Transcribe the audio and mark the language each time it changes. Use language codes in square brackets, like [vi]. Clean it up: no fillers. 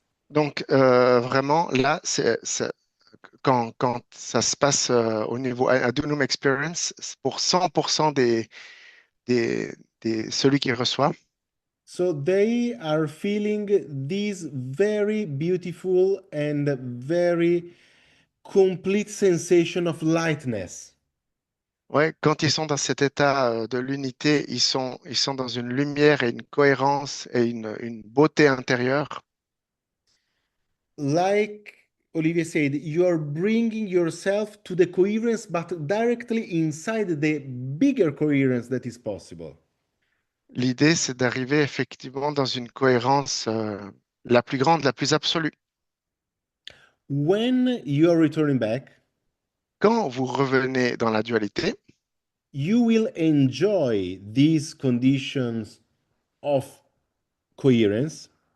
[fr] donc vraiment là, quand ça se passe au niveau Adunum Experience, c'est pour 100% des, celui qui reçoit. [en] So they are feeling this very beautiful and very complete sensation of lightness. [fr] Ouais, quand ils sont dans cet état de l'unité, ils sont dans une lumière et une cohérence et une beauté intérieure. [en] Like Olivia said, you are bringing yourself to the coherence, but directly inside the bigger coherence that is possible. [fr] L'idée, c'est d'arriver effectivement dans une cohérence la plus grande, la plus absolue. [en] When you are returning back, [fr] Quand vous revenez dans la dualité, [en] you will enjoy these conditions of coherence,